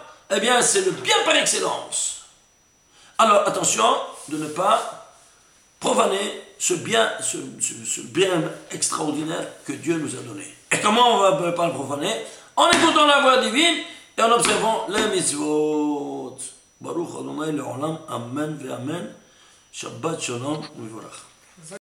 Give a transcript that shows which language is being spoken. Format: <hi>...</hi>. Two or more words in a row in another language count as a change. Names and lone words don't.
<fr>Eh bien, c'est le bien par excellence. Alors, attention de ne pas profaner ce bien extraordinaire que Dieu nous a donné. Et comment on ne va pas le profaner? En écoutant la voix divine et en observant les mitzvot.</fr> <he>ברוך ה' לעולם אמן ואמן. שבת שלום ומבורך.</he>